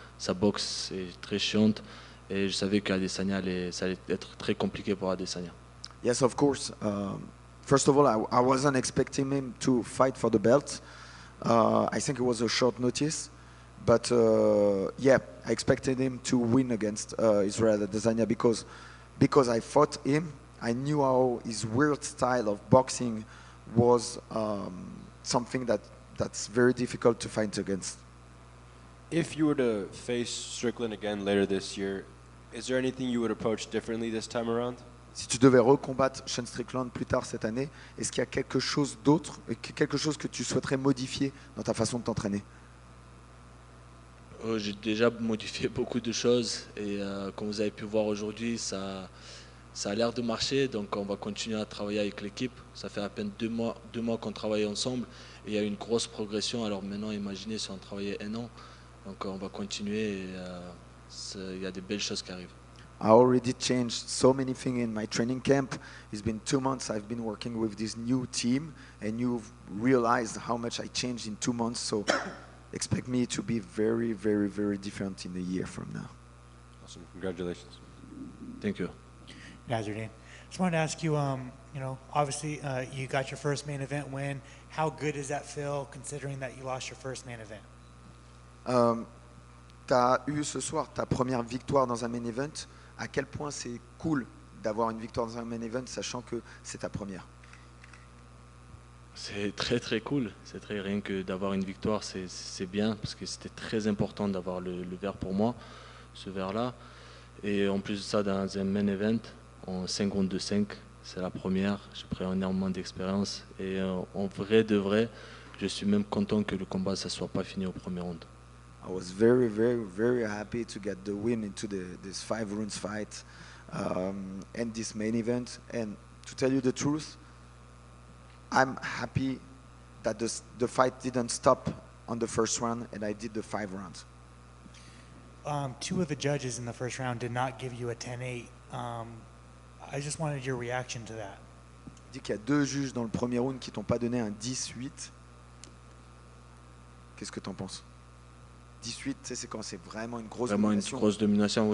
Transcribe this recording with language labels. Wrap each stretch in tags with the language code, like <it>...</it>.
<fr>Sa boxe est très chiante. Et je savais qu'Adesanya ça allait être très compliqué pour Adesanya.</fr> <en>Yes, of course. First of all, I wasn't expecting him to fight for the belt. I think it was a short notice. But yeah, I expected him to win against Israel Adesanya because I fought him. I knew how his weird style of boxing was something that's very difficult to fight against. If you were to face Strickland again later this year, is there anything you would approach differently this time around?</en> <fr>Si tu devais recombattre Sean Strickland plus tard cette année, est-ce qu'il y a quelque chose d'autre, quelque chose que tu souhaiterais modifier dans ta façon de t'entraîner? J'ai déjà modifié beaucoup de choses et comme vous avez pu voir aujourd'hui, ça a l'air de marcher, donc on va continuer à travailler avec l'équipe. Ça fait à peine 2 mois qu'on travaille ensemble et il y a eu une grosse progression. Alors maintenant, imaginez si on travaillait 1 an. Donc on va continuer et il y a des belles choses qui arrivent.</fr> <en>I already changed so many things in my training camp. It's been 2 months I've been working with this new team, and you've realized how much I changed in 2 months. So expect me to be very, very, very different in a year from now. Awesome. Congratulations. Thank you. Nazardine. Just wanted to ask you, obviously you got your first main event win. How good does that feel considering that you lost your first main event?</en> <fr>Tu as eu ce soir ta première victoire dans un main event. À quel point c'est cool d'avoir une victoire dans un main event, sachant que c'est ta première? C'est très très cool. Rien que d'avoir une victoire, c'est bien parce que c'était très important d'avoir le verre pour moi, ce verre-là. Et en plus de ça, dans un main event, en 5 rounds de 5, c'est la première. J'ai pris énormément d'expérience et en vrai de vrai, je suis même content que le combat ne soit pas fini au premier round.</fr> <en>I was very, very, very happy to get the win into this 5 rounds fight and this main event. And to tell you the truth, I'm happy that the fight didn't stop on the first round and I did the 5 rounds. 2 of the judges in the first round did not give you a 10-8. I just wanted your reaction to that.</en> <fr>Il dit qu'il y a 2 juges dans le premier round qui t'ont pas donné un 10-8. Qu'est-ce que t'en penses? 18, tu sais, c'est quand c'est vraiment une grosse Vraiment domination. une grosse domination, oui,</fr>